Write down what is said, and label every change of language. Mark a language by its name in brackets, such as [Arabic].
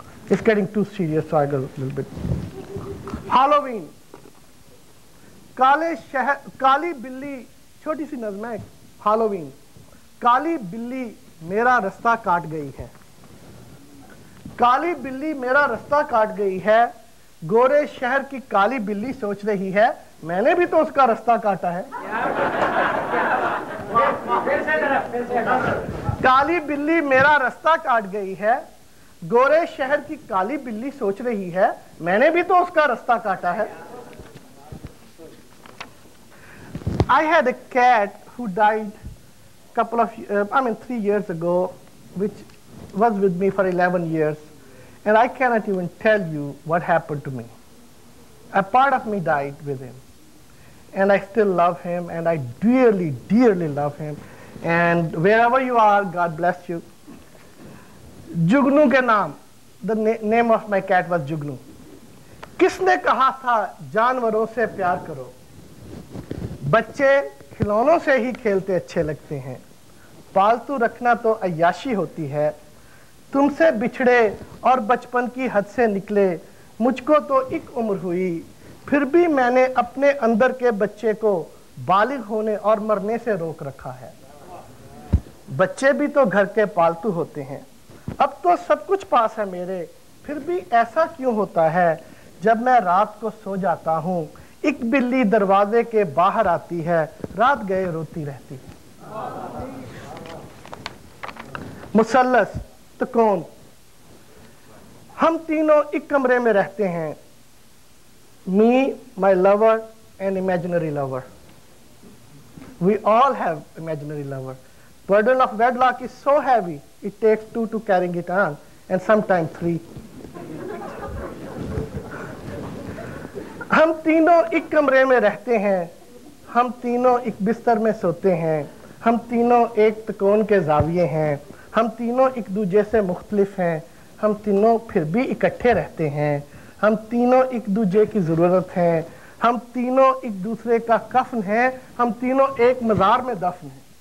[English] It's getting too serious, so I go a little bit. [Hindi] Halloween, काले शहर, काली बिल्ली, छोटी सी नज़्म है। Halloween, काली बिल्ली मेरा रास्ता काट गई है, काली बिल्ली मेरा रास्ता काट गई है, गोरे शहर की काली बिल्ली सोच रही है मैंने भी तो उसका रास्ता काटा है। काली बिल्ली मेरा रास्ता काट गई है, गोरे शहर की काली बिल्ली सोच रही है मैंने भी तो उसका रास्ता काटा है। [English] I had a cat who died couple of 3 years ago, which was with me for 11 years, and I cannot even tell you what happened to me. A part of me died with him, and I still love him, and I dearly, dearly love him. And wherever you are, God bless you. [Hindi] जुगनू के नाम, [English] the name of my cat was Jugnu. [Hindi] किसने कहा था जानवरों से प्यार करो? बच्चे खिलौनों से ही खेलते अच्छे लगते हैं, पालतू रखना तो अय्याशी होती है। तुमसे बिछड़े और बचपन की हद से निकले, मुझको तो एक उम्र हुई, फिर भी मैंने अपने अंदर के बच्चे को बालिग होने और मरने से रोक रखा है। बच्चे भी तो घर के पालतू होते हैं, अब तो सब कुछ पास है मेरे, फिर भी ऐसा क्यों होता है जब मैं रात को सो जाता हूँ, एक बिल्ली दरवाजे के बाहर आती है, रात गए रोती रहती है। मुसल्लस त्रिकोण, हम तीनों एक कमरे में रहते हैं, [English] Me, my lover and imaginary lover. We all have imaginary lover. Burden of wedlock is so heavy, it takes 2 to carrying it on, and sometimes 3. [Hindi] हम तीनों एक कमरे में रहते हैं, हम तीनों एक बिस्तर में सोते हैं, हम तीनों एक त्रिकोण के जाविये हैं, हम तीनों एक दूसरे से मुख्तलिफ हैं, हम तीनों फिर भी इकट्ठे रहते हैं, हम तीनों एक दूसरे की ज़रूरत हैं, हम तीनों एक दूसरे का कफन हैं, हम तीनों एक मज़ार में दफन हैं।